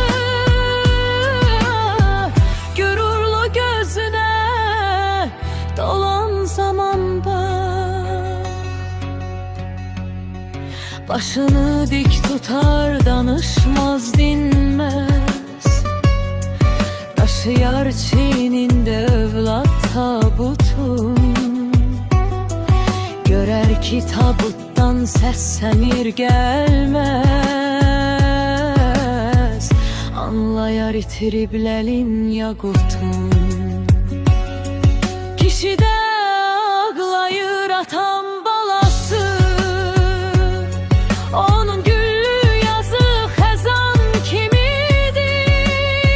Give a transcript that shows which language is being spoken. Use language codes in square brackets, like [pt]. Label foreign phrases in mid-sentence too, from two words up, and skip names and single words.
[tr] Gururlu gözüne dolan zaman bak, başını dik tutar, danışmaz, dinmez. Taşıyar çiğninde evlat tabutun. Görer ki tabuttan seslenir gelmez. [az] Anlayar itirib ləlin yaqutun. Kişi de ağlayır atam balası. Onun güllü yazı xəzan kimidir.